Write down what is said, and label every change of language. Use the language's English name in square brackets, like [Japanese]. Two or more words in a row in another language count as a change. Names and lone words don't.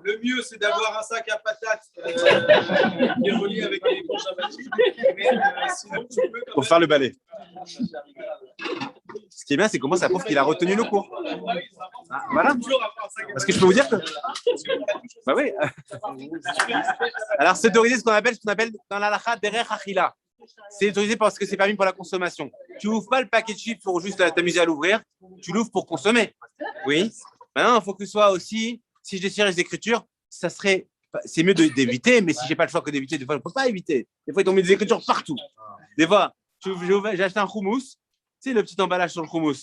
[French] Le mieux, c'est d'avoir un sac à patates qui est relié avec les éponges sympathiques. Sinon, tu peux. Pour faire le balai. Ce qui est bien, c'est comment ça prouve qu'il a retenu le cours. Ah, voilà. Parce que je peux vous dire que. Bah oui. Alors, c'est autorisé ce qu'on appelle dans la lacha [Hebrew] דרך אכילה. [French] C'est autorisé parce que c'est permis pour la consommation. Tu n'ouvres pas le paquet de chips pour juste t'amuser à l'ouvrir, tu l'ouvres pour consommer. Oui. Maintenant, il faut que ce soit aussi, si je dessine les écritures, c'est mieux d'éviter, mais si je n'ai pas le choix que d'éviter, des fois, je ne peux pas éviter. Des fois, ils ont mis des écritures partout. Des fois, j'ai acheté un houmous, tu sais, le petit emballage sur le houmous.